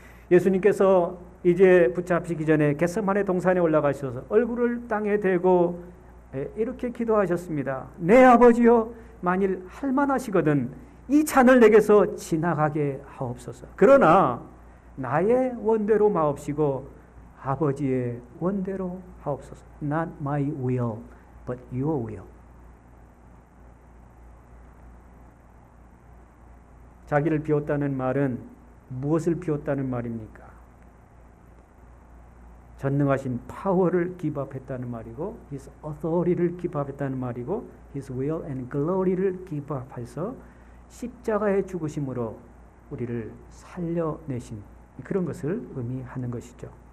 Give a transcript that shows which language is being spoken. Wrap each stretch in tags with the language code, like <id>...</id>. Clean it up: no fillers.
<ko>예수님께서 이제 붙잡히기 전에 겟세마네 동산에 올라가셔서 얼굴을 땅에 대고 이렇게 기도하셨습니다. 내 아버지여, 만일 할만하시거든 이 잔을 내게서 지나가게 하옵소서. 그러나 나의 원대로 마옵시고 아버지의 원대로 하옵소서.</ko> <en>Not my will, but your will.</en> <ko>자기를 비웠다는 말은 무엇을 비웠다는 말입니까? 전능하신 파워를 기부했다는 말이고 His authority를 기부했다는 말이고</ko> <en>His will and glory</en> <ko>를 기부해서 십자가의 죽으심으로 우리를 살려내신 그런 것을 의미하는 것이죠.</ko>